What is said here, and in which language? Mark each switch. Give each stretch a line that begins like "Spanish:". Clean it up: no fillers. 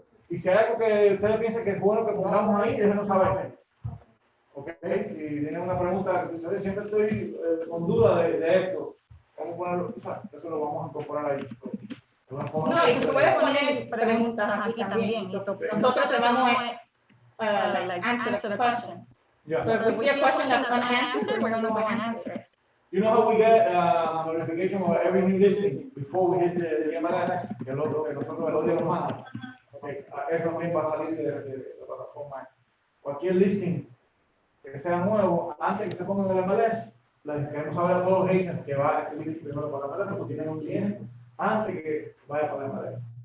Spanish: Y si hay algo que ustedes piensen que es bueno que pongamos ahí, déjenos saber. Ok, si tienen una pregunta, siempre estoy con duda de esto. Vamos a ponerlo, eso lo vamos a incorporar ahí. No, y tú puedes poner preguntas aquí también. Nosotros te vamos a
English: like, answer the question. Yeah. So if we see a question that's unanswered, we're going to go and answer it. You know how we get a notification of every new listing before we hit the MLS?
Spanish: Que nosotros el odio lo manda. Okay. Eso también va a salir de la plataforma. Cualquier listing que sea nuevo, antes que se ponga en el MLS, les queremos saber a todos los agents que va a recibir primero para la MLS, porque tienen un cliente antes que vaya para la MLS.